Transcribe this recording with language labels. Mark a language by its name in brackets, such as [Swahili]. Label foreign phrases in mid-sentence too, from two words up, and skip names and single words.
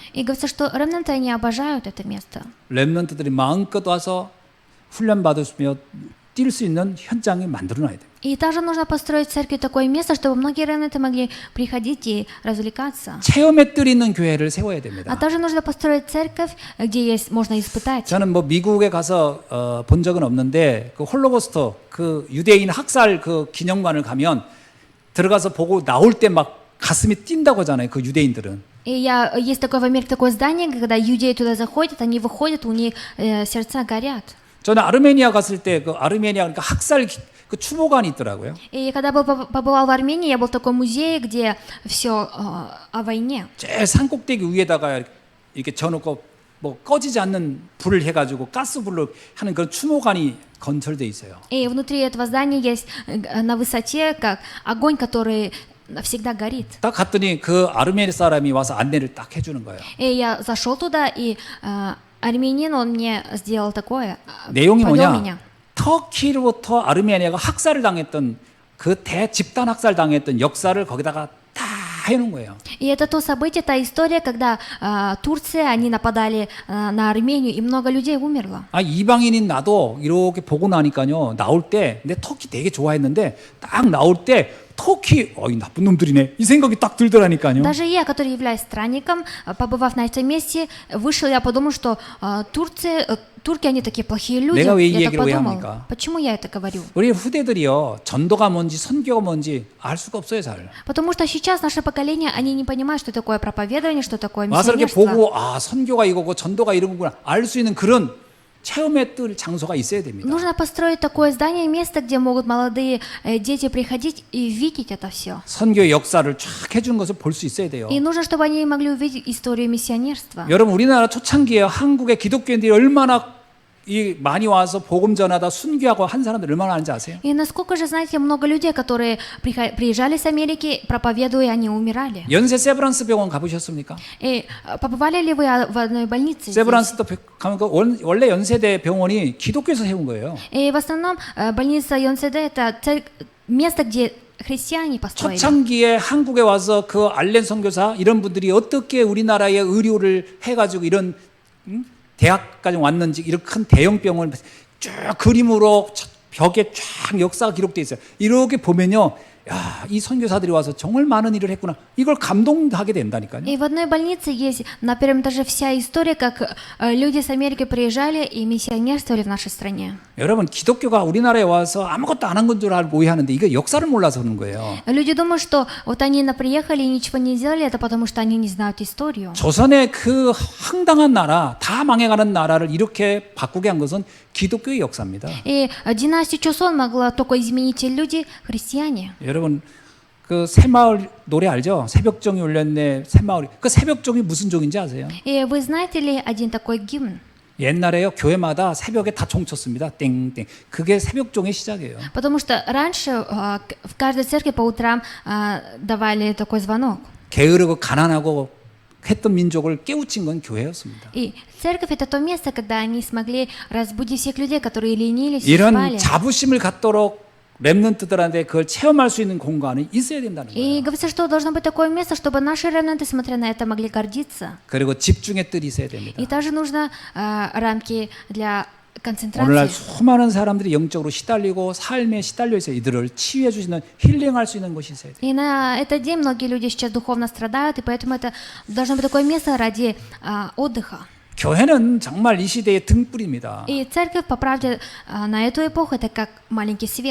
[Russian] И говорится, что ремнанты, они обожают это место. [Korean] 렘넌트들이 마음껏 와서 훈련 받으시며 뛸 수 있는 현장이 만들어놔야 돼요. [Russian] И также нужно построить в церкви такое место, чтобы многие ремнанты могли приходить и развлекаться. [Korean] 체험의 뜰 있는 교회를 세워야 [Russian] А [Korean] 됩니다. [Russian] также нужно построить церковь, где можно испытать. [Korean] 저는 뭐 미국에 가서 본 적은 없는데 그 홀로코스트 그 유대인 학살 그 기념관을 가면 들어가서 보고 나올 때 막 가슴이 뛴다고 하잖아요. 그 유대인들은. [Russian] И есть такое в Америке такое здание, когда иудеи туда заходят, они выходят, у них сердца горят. [Korean] 저는 아르메니아 갔을 때 그 아르메니아 그러니까 학살 그 추모관이 있더라고요. [Russian] И когда побывал в Армении, я был в таком музее, где все о войне. [Korean] 제일 산 꼭대기 위에다가 이렇게 져놓고 뭐 꺼지지 않는 불을 해가지고 가스불로 하는 그런 추모관이 건설돼 있어요. [Russian] И внутри этого здания есть на высоте как огонь, который всегда горит. [Korean] 딱 갔더니 그 아르메니아 사람이 와서 안내를 딱 해주는 거예요. [Russian] И я зашел туда, и армянин, он мне сделал такое, [Korean] 내용이 [Russian] повел [Korean] 뭐냐? [Russian] меня. [Korean] 터키로부터 아르메니아가 학살을 당했던 그 대집단 학살 당했던 역사를 거기다가 다 해놓은 거예요. [Russian] И это то событие, та история, когда Турция, они нападали на Армению, и много людей умерло. [Korean] 아 이방인인 나도 이렇게 보고 나니까요 나올 때 내 터키 되게 좋아했는데 딱 나올 때 터키 이 나쁜 놈들이네 이 생각이 딱 들더라니까요. [Russian] Даже я, который являюсь странником, побывав на этом месте, вышел, я подумал, что турки, они такие плохие люди. [Korean] 내가 왜 이 [Russian] Я так [Korean] 얘기를 왜 [Russian] подумал. [Korean] 합니까? [Russian] Почему я это говорю? [Korean] 우리 후대들이요 전도가 뭔지 선교가 뭔지 알 수가 없어요 잘. [Russian] Потому что сейчас наше поколение, они не понимают, что такое проповедование, что такое [Korean] 와서 이렇게 [Russian] миссионерство. [Korean] 보고 아 선교가 이거고 전도가 이런 거구나 알 수 있는 그런 체험의 뜰 장소가 있어야 됩니다. [Russian] Нужно построить такое здание, место, где могут молодые дети приходить и видеть это все. [Korean] 선교의 역사를 쫙 해주는 것을 볼 수 있어야 돼요. [Russian] И нужно, чтобы они могли увидеть историю миссионерства. [Korean] 여러분 우리나라 초창기에 한국의 기독교인들이 얼마나 많이 와서 복음 전하다 순교하고 한 사람들 얼마나 많은지 아세요? [Russian] И насколько же, знаете, много людей, которые приезжали с Америки, проповедуя, они умирали. [Korean] 연세 세브란스 병원 가보셨습니까? [Russian] И побывали ли вы в одной больнице? здесь? [Korean] 세브란스 또 가면 그 원래 연세대 병원이 기독교에서 세운 거예요. [Russian] И в основном больница Йонседе это место, где христиане построили. [Korean] 초창기에 한국에 와서 그 알렌 선교사 이런 분들이 어떻게 우리나라의 의료를 해가지고 이런 대학까지 왔는지 이런 큰 대형 병원을 쭉 그림으로 벽에 쫙 역사가 기록되어 있어요. 이렇게 보면요. 야, 이 선교사들이 와서 정말 많은 일을 했구나. 이걸 감동하게 된다니까요. [Russian] И в одной больнице есть на первом этаже вся история, как люди с Америки приезжали и миссионерствовали в нашей стране. [Korean] 여러분 기독교가 우리나라에 와서 아무것도 안 한 건 줄 알고 오해하는데 이게 역사를 몰라서 그런 거예요. [Russian] Люди думают, что вот они приехали и ничего не сделали, это потому что они не знают историю. [Korean] 조선의 그 황당한 나라, 다 망해가는 나라를 이렇게 바꾸게 한 것은 기독교의 역사입니다. [Russian] И династию Чосон могла только изменить те люди, христиане. [Korean] 여러분 그 새마을 노래 알죠? 새벽종이 울렸네 새마을이. 그 새벽종이 무슨 종인지 아세요? [Russian] И вы знаете ли один такой гимн? [Korean] 옛날에요 교회마다 새벽에 다 종쳤습니다. 땡땡. 그게 새벽종의 시작이에요. [Russian] Потому что раньше в каждой церкви по утрам давали такой звонок. [Korean] 게으르고 가난하고 했던 민족을 깨우친 건 교회였습니다. [Russian] И церковь это то место, когда они смогли разбудить всех людей, которые ленились и [Korean] 이런 [Russian] спали. [Korean] 자부심을 갖도록 렘넌트들한테 그걸 체험할 수 있는 공간이 있어야 된다는 [Russian] И [Korean] 거예요. [Russian] говорится, что должно быть такое место, чтобы наши ремнанты, смотря на это, могли гордиться. [Korean] 그리고 집중의 뜰이 있어야 됩니다. [Russian] И также нужно рамки для [Korean] 오늘날 [Russian] концентрации. [Korean] 수많은 사람들이 영적으로 시달리고 삶에 시달려 있어 이들을 치유해 주시는 힐링할 수 있는 곳이 있어야 돼. [Russian] И на этот день многие люди сейчас духовно страдают, и поэтому это должно быть такое место ради отдыха. [Korean] 교회는 정말 이 시대의 등불입니다. [Russian] И церковь, по правде, на эту эпоху это как маленький свет.